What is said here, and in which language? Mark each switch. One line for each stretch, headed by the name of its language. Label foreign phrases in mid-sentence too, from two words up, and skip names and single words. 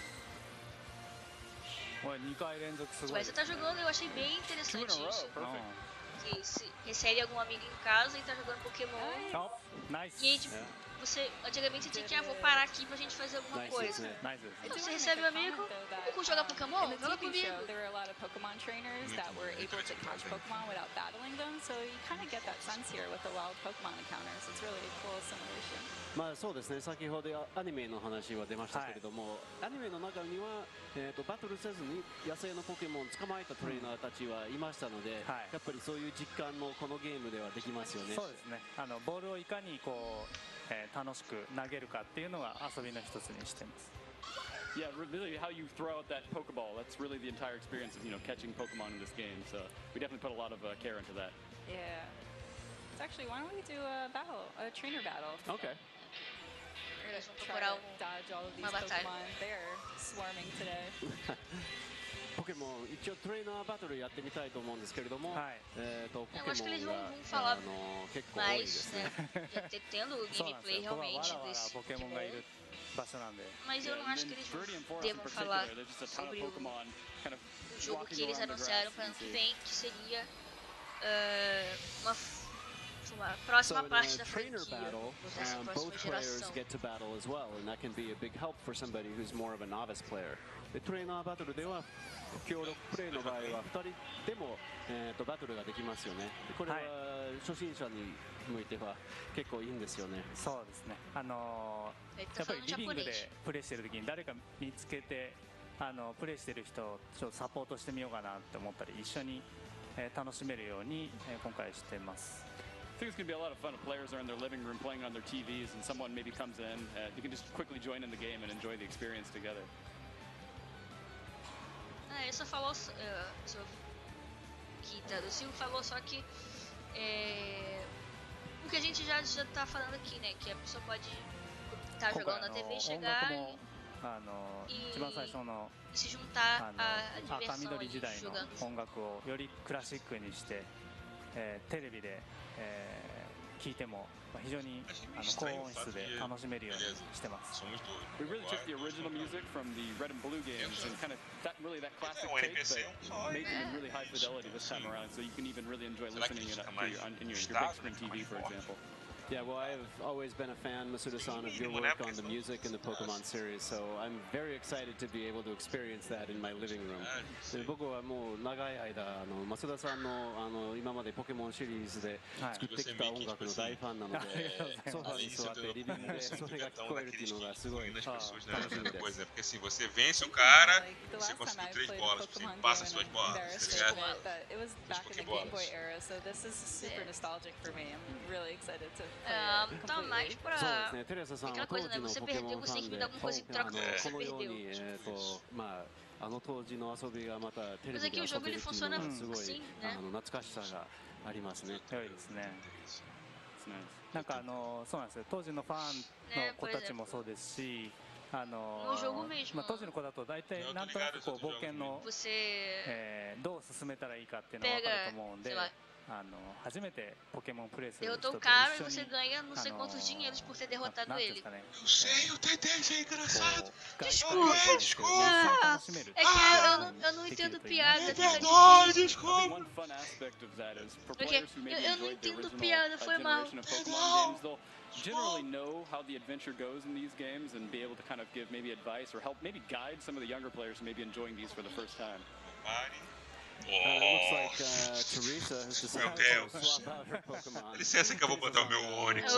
Portuguese: Mas você tá jogando, eu achei bem interessante isso. Que se recebe algum amigo em casa e tá jogando Pokémon. E aí, tipo, antigamente você tinha que, vou parar aqui pra gente fazer alguma coisa. Aí você recebe um amigo, vamos jogar Pokémon? Joga comigo.
English: There were a lot of Pokemon trainers that were able to catch Pokemon without battling them, so you kind of get that sense here with the wild Pokemon encounters. It's really a cool simulation.
Japanese: まあそうですね、先ほどアニメの話は出ましたけれども、アニメの中には、バトルせずに野生のポケモンを捕まえたトレーナーたちはいましたので、やっぱりそういう実感もこのゲームではできますよね。そうですね。ボールをいかにこう、楽しく投げるかっていうのが遊びの一つにしています。
English: Yeah, really how you throw out that Pokeball, that's really the entire experience of, catching Pokemon in this game. So we definitely put a lot of care into that. Yeah. It's actually, why don't we do a trainer battle? Okay. We're gonna try to dodge all of these Pokemon. They're swarming today.
Japanese: ポケモン一応トレーナーバトルやってみたいと思うんですけれども、ポケモンが結構多いですね。
Portuguese: Tendo o gameplay realmente desse mas eu não acho que eles devam falar sobre o jogo que eles anunciaram para ano que vem, que seria uma próxima parte da franquia dessa próxima geração.
Japanese: トレーナーバトルでは協力プレイの場合は2人でも、バトルができますよね。これは初心者に向いては結構いいんですよね。そうですね。やっぱりリビングでプレイしてる時に誰か見つけてプレイしてる人をちょっとサポートしてみようかなって思ったり一緒に楽しめるように今回しています。
English: I think it's going to be a lot of fun if players are in their living room playing on their TVs and someone maybe comes in. You can just quickly join in the game and enjoy the experience together.
Portuguese: Ele só falou, o Silvio falou só que o que a gente já tá falando aqui, né, que a pessoa pode estar jogando na TV, chegar e se juntar à diversão ali, jogando.
Japanese: 音楽をよりクラシックにして、テレビで、聞いても非常に高音質で楽しめるようにしてます。
English: We really took the original music from the Red and Blue games and kind of that classic take, but made them in really high fidelity this time around, so you can even really enjoy listening in your big screen TV, for example. Yeah, well, I've always been a fan, Masuda-san, of your work on the music in the Pokemon series, so I'm very excited to be able to experience that in my living room.
Japanese: 僕はもう長い間、Masudaさんの今までポケモンシリーズで作ってきた音楽の大ファンなので、ソファに座ってリビングでそれが聞こえるっていうのがすごい楽しみです。
Portuguese: Porque assim, você vence o cara, você conseguiu 3 bolas, você passa suas bolas, tá ligado?
English: It was back in the Game Boy era, so this is super nostalgic for me. I'm really excited to.
Portuguese: Tá mais pra aquela coisa, né? Você perdeu, você tem que me dar alguma coisa em troca do que você perdeu.
Japanese: 当時の遊びがまたテレビで遊べるっていうのがすごい懐かしさがありますね。良いですね。なんかそうなんですよ。当時のファンの子たちもそうですし、当時の子だと大体なんとなくこう冒険のどう進めたらいいかっていうのが分かると思うんで。初めてポケモンプレイする人と一緒に
Portuguese: você ganha não sei quantos dinheiros por ter derrotado ele. Eu sei, o Tedês é engraçado. Desculpa. É que eu não entendo piada. É verdade, desculpa. Porque eu não entendo piada, foi mal.
English: Generally know how the adventure goes in these games and be able to kind of give maybe advice or help maybe guide some of the younger players who may be enjoying these for the first time. It looks like Teresa has decided to swap out her Pokemon.
Portuguese: Licença que eu vou botar o meu Onix aqui agora.